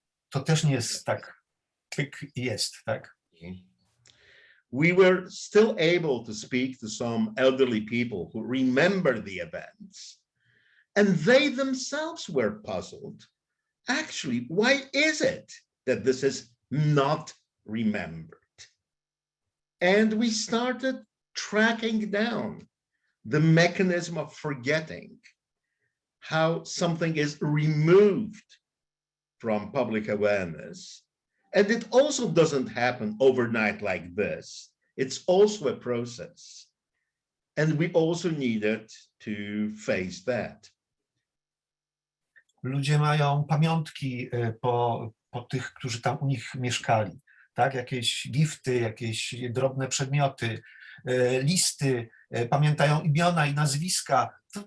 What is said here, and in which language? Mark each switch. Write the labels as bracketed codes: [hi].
[pl] To też nie jest tak, jak jest, tak? [en] We were still able to speak to some elderly people who remember the events, and they themselves were puzzled. Actually, why is it that this is not remembered? And we started tracking down the mechanism of forgetting, how something is removed from public awareness. And it also doesn't happen overnight like this. It's also a process. And we also needed to face that. [pl] Ludzie mają pamiątki po tych, którzy tam u nich mieszkali. Tak? Jakieś gifty, jakieś drobne przedmioty, listy, pamiętają imiona i nazwiska.